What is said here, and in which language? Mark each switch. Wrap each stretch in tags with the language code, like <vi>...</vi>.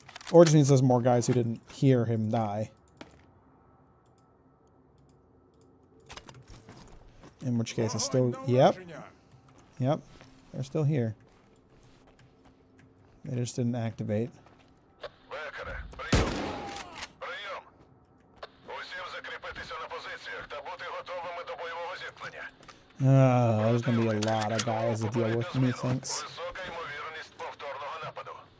<en>Or it just means there's more guys who didn't hear him die. In which case, it's still... Yep. Yep. They're still here. They just didn't activate.</en> <uk>Бекере, прийом. Прийом. Усім закріпитися на позиціях та бути готовими до бойового зіткнення.</uk> <en>There's gonna be a lot of guys to deal with, methinks.</en> <uk>Висока ймовірність повторного нападу.</uk>